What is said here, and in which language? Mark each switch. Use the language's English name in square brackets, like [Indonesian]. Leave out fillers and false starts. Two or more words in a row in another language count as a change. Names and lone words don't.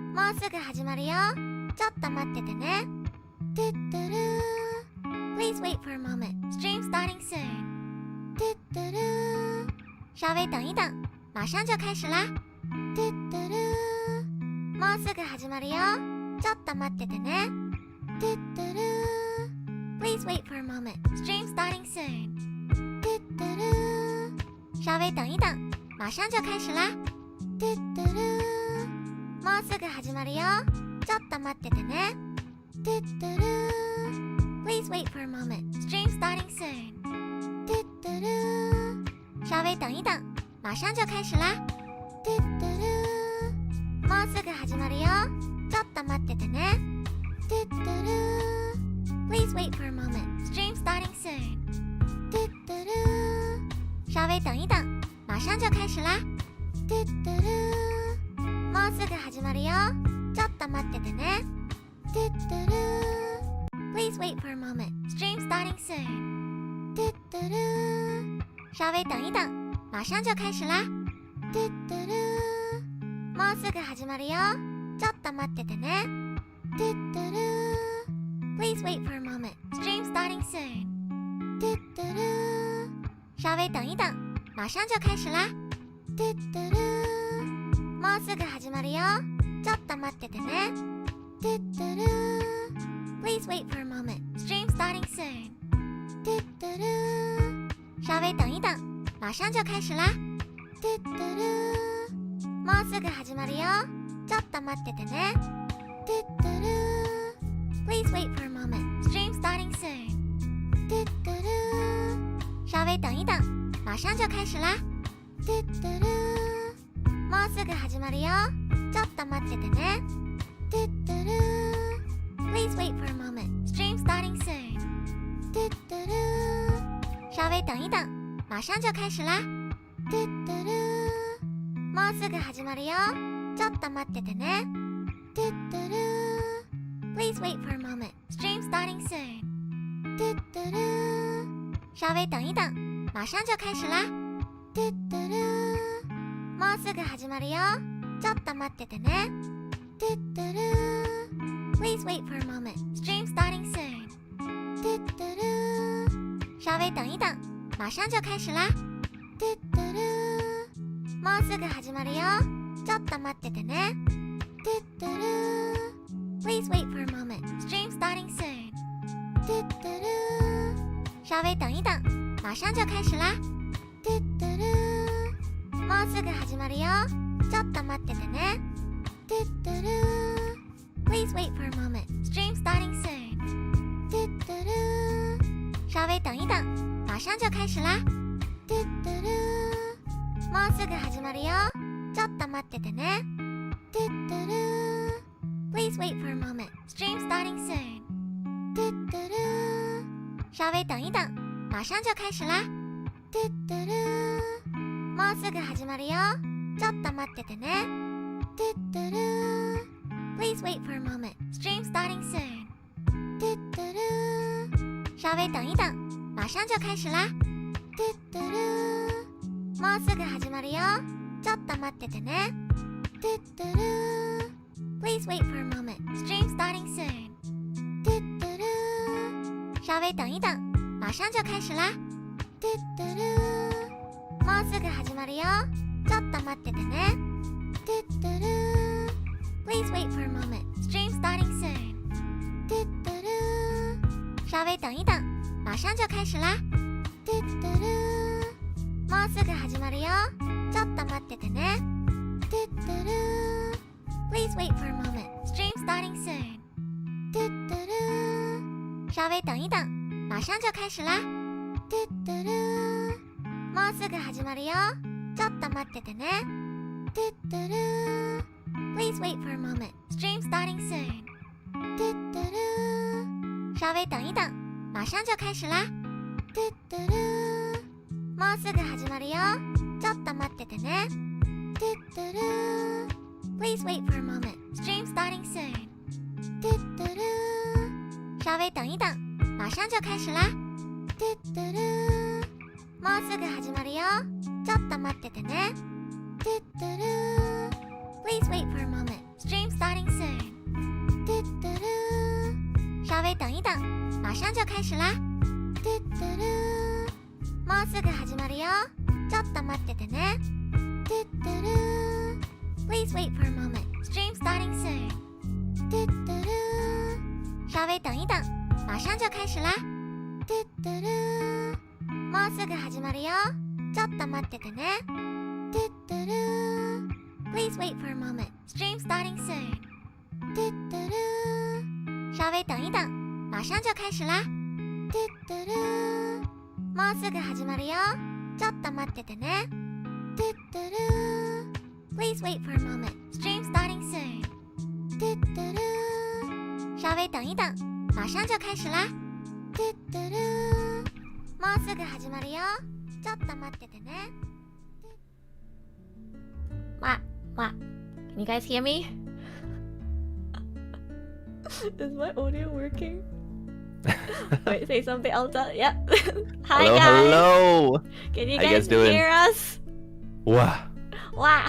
[Japanese] うすぐ始まるよ。ちょっと待っててね。トゥットゥルー [English] Please wait for a moment. Stream starting soon. [Chinese] トゥットゥルー稍微等一等，马上就开始啦。 [Japanese] トゥットゥルーもうすぐ始まるよ。ちょっと待っててね。トゥットゥルー [English] Please wait for a moment. Stream starting soon. [Chinese] トゥットゥルー稍微等一等，马上就开始啦。 [Japanese] トゥットゥルーもうすぐ始まるよ。ちょっと待っててね。トゥットゥルー [English] Please wait for a moment. Stream starting soon. [Chinese] トゥットゥルー稍微等一等，马上就开始啦。 [Japanese] トゥットゥルーもうすぐ始まるよ。ちょっと待っててね。トゥットゥルー [English] Please wait for a moment. Stream starting soon. [Chinese] トゥットゥルー稍微等一等，马上就开始啦。 [Japanese] トゥットゥルーもうすぐ始まるよ。ちょっと待っててね。トゥットゥルー [English] Please wait for a moment. Stream starting soon. [Chinese] トゥットゥルー稍微等一等，马上就开始啦。 [Japanese] トゥットゥルーもうすぐ始まるよ。ちょっと待っててね。トゥットゥルー [English] Please wait for a moment. Stream starting soon. [Chinese] トゥットゥルー稍微等一等，马上就开始啦。 [Japanese] トゥットゥルーもうすぐ始まるよ。ちょっと待っててね。トゥットゥルー [English] Please wait for a moment. Stream starting soon. [Chinese] トゥットゥルー稍微等一等，马上就开始啦。 [Japanese] トゥットゥルーもうすぐ始まるよ。ちょっと待っててね。トゥットゥルー [English] Please wait for a moment. Stream starting soon. [Chinese] トゥットゥルー稍微等一等，马上就开始啦。 [Japanese] トゥットゥルーもうすぐ始まるよ。ちょっと待っててね。トゥットゥルー [English] Please wait for a moment. Stream starting soon. [Chinese] トゥットゥルー稍微等一等，马上就开始啦。 [Japanese] トゥットゥルーもうすぐ始まるよ。ちょっと待っててね。トゥットゥルー [English] Please wait for a moment. Stream starting soon. [Chinese] トゥットゥルー稍微等一等，马上就开始啦。 [Japanese] トゥットゥルーもうすぐ始まるよ。ちょっと待っててね。トゥットゥルー [English] Please wait for a moment. Stream starting soon. [Chinese] トゥットゥルー稍微等一等，马上就开始啦。 [Japanese] トゥットゥルーもうすぐ始まるよ。ちょっと待っててね。トゥットゥルー [English] Please wait for a moment. Stream starting soon. [Chinese] トゥットゥルー稍微等一等，马上就开始啦。 [Japanese] トゥットゥルーもうすぐ始まるよ。ちょっと待っててね。トゥットゥルー [English] Please wait for a moment. Stream starting soon. [Chinese] トゥットゥルー稍微等一等，马上就开始啦。 [Japanese] トゥットゥルーもうすぐ始まるよ。ちょっと待っててね。トゥットゥルー [English] Please wait for a moment. Stream starting soon. [Chinese] トゥットゥルー稍微等一等，马上就开始啦。 [Japanese] トゥットゥルーもうすぐ始まるよ。ちょっと待っててね。トゥットゥルー [English] Please wait for a moment. Stream starting soon. [Chinese] トゥットゥルー稍微等一等，马上就开始啦。 [Japanese] トゥットゥルーもうすぐ始まるよ。ちょっと待っててね。トゥットゥルー [English] Please wait for a moment. Stream starting soon. [Chinese] トゥットゥルー稍微等一等，马上就开始啦。 [Japanese] トゥットゥルーもうすぐ始まるよ。ちょっと待っててね。トゥットゥルー [English] Please wait for a moment. Stream starting soon. [Chinese] トゥットゥルー稍微等一等，马上就开始啦。 [Japanese] トゥットゥルーもうすぐ始まるよ。ちょっと待っててね。トゥットゥルー [English] Please wait for a moment. Stream starting soon. [Chinese] トゥットゥルー稍微等一等，马上就开始啦。 [Japanese] トゥットゥルーもうすぐ始まるよ。ちょっと待っててね。トゥットゥルー [English] Please wait for a moment. Stream starting soon. [Chinese] トゥットゥルー稍微等一等，马上就开始啦。 [Japanese] トゥットゥルーもうすぐ始まるよ。ちょっと待っててね。トゥットゥルー [English] Please wait for a moment. Stream starting soon. [Chinese] トゥットゥルー稍微等一等，马上就开始啦。 [Japanese] トゥットゥルーもうすぐ始まるよ。ちょっと待っててね。トゥットゥルー [English] Please wait for a moment. Stream starting soon. [Chinese] 嘟嘟噜，稍微等一等，马上就开始啦。嘟嘟噜， [Japanese] もうすぐ始まるよ。ちょっと待っててね。 [English] 嘟嘟噜。Please wait for a moment. Stream starting soon. [Chinese] 嘟嘟噜，稍微等一等，马上就开始啦。嘟嘟噜， [Japanese] もうすぐ始まるよ。ちょっと待っててね。 [English] 嘟嘟噜。Please wait for a moment. Stream starting soon. [Chinese] 嘟嘟噜，稍微等一等，马上就开始啦。嘟嘟噜， [Japanese] もうすぐ始まるよ。ちょっと待っててね。 [English] 嘟嘟噜。Please wait for a moment. Stream starting soon. [Chinese] 嘟嘟噜，稍微等一等，马上就开始啦。嘟嘟噜， [Japanese] もうすぐ始まるよ。ちょっと待っててね。What? [English] Can you guys hear me? Is my audio working? Wait, say something, Alta. Yep. Hi, hello, guys. Hello. Can you How guys doing? hear us? Wow. Wow.